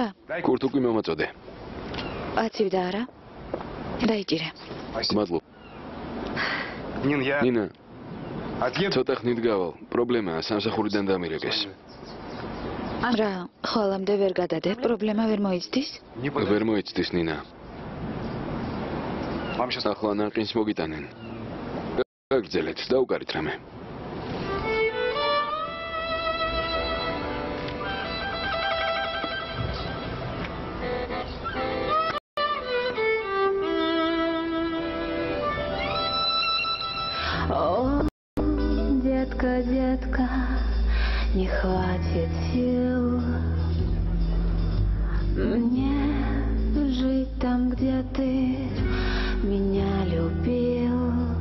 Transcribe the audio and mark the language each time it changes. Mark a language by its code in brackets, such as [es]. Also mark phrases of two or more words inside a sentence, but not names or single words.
[ka] კურთ უკვე მომაწოდე. აცივდა არა? დაიჭირე. მადლობ. [ru] Нин, я [ka] ნინა, [ru] отъеду. [ka] ცოტა ხნით გავალ. პრობლემაა, სამსახურიდან დამირეკეს. რა, ხოლმე ვერ გადადე, პრობლემა ვერ მოიცდის? [ru] Не подожди. [ka] ვერ მოიცდის ნინა. [ru] Вам сейчас [ka] ახლა ნაყინს მოგიტანენ. გაგრძელეთ, დაუკარით რამე. [ru] О, детка, детка, не хватит сил мне жить там, где ты меня любил.